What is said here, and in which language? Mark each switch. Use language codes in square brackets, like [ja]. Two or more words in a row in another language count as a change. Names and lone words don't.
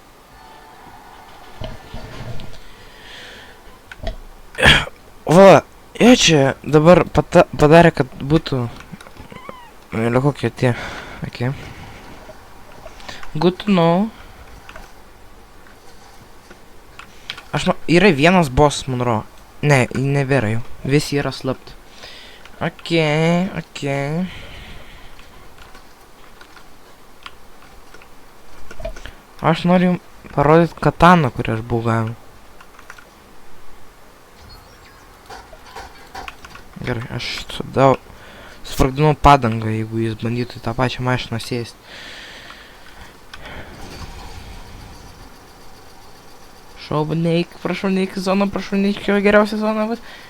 [lt] Va, jie čia dabar padarė, kad būtų... Vėliau kokie tie... [en] Okay. Good to know. [lt] Yra vienas boss, man ro. Ne, nebėra jau. Visi yra slapti. Okay. Aš noriu parodyti kataną, kurį aš buvau gavęs. Gerai, aš tada sprogdinau padangą, jeigu jis bandytų į tą pačią mašiną sėsti. Neik, prašau, neik į zoną, prašau, neik į geriausią zoną, bet...